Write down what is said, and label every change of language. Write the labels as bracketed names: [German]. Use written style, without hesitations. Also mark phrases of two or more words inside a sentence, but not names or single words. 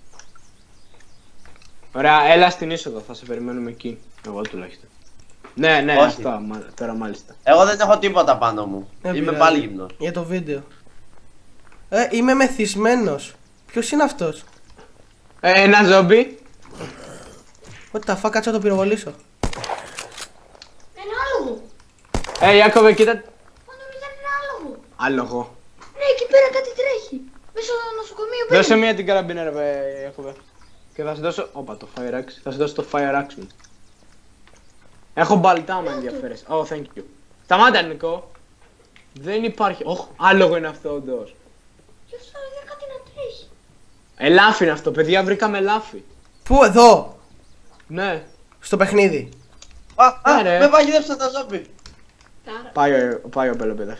[Greek] Ωραία, έλα στην είσοδο, θα σε περιμένουμε εκεί. Εγώ τουλάχιστον. Ναι, Όχι. αυτά, τώρα μάλιστα. Εγώ δεν έχω τίποτα πάνω μου. Δεν Είμαι πειράζει. πάλι γυμνός. Για το βίντεο. Είμαι μεθυσμένος. Ποιος είναι αυτός? Ένα ζόμπι. [English] What the fuck, [Greek] κάτσε να το πυροβολήσω. Ένα άλογο. Ιάκωβε, κοίτα. Φανούρη ήταν ένα άλογο. Άλογο. Ναι, εκεί πέρα κάτι τρέχει. Μέσα στο νοσοκομείο πέρα. Δώσε μία την καραμπίνα, ρε Ιάκωβε. Και θα σου δώσω. Όπα, το [English] fire axe. [Greek] Θα σου δώσω το [English] fire axe [Greek] μου. Έχω μπαλτά, με ενδιαφέρεσαι. [English] Oh, thank you. [Greek] Σταμάτα, Νικό. Δεν υπάρχει. Όχ, άλογο είναι αυτό, όντως. Και αυτό είδα κάτι να τρέχει. Ελάφι είναι αυτό, παιδιά, βρήκαμε ελάφι. Πού, εδώ? Ναι. Στο παιχνίδι. Ναι, ρε. Με παγιδεύσαν τα ζόμπι. Πάει ο Πελοπίδας.